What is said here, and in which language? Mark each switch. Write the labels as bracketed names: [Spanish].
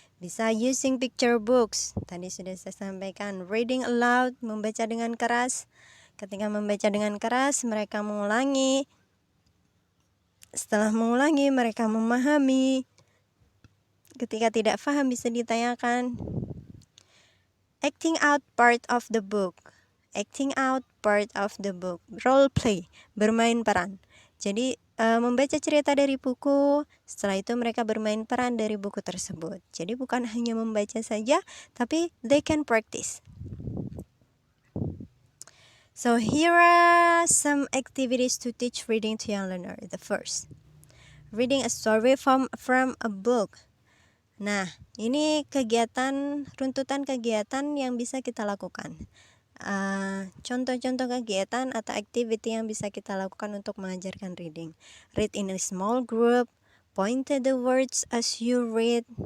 [Indonesian] Bisa [English] using picture books. [Indonesian] Tadi sudah saya sampaikan. [English] Reading aloud, [Indonesian] membaca dengan keras. Ketika membaca dengan keras, mereka mengulangi. Setelah mengulangi, mereka memahami. Ketika tidak paham, bisa ditanyakan. [English] Acting out part of the book. Acting out part of the book. [Indonesian] Role play, bermain peran. Jadi membaca cerita dari buku, setelah itu mereka bermain peran dari buku tersebut. Jadi bukan hanya membaca saja, tapi [English] they can practice. So here are some activities to teach reading to young learner. The first, reading a story from a book. [Indonesian] Nah, ini runtutan kegiatan yang bisa kita lakukan. Contoh-contoh kegiatan atau activity yang bisa kita lakukan untuk mengajarkan reading. [English] Read in a small group, point to the words as you read.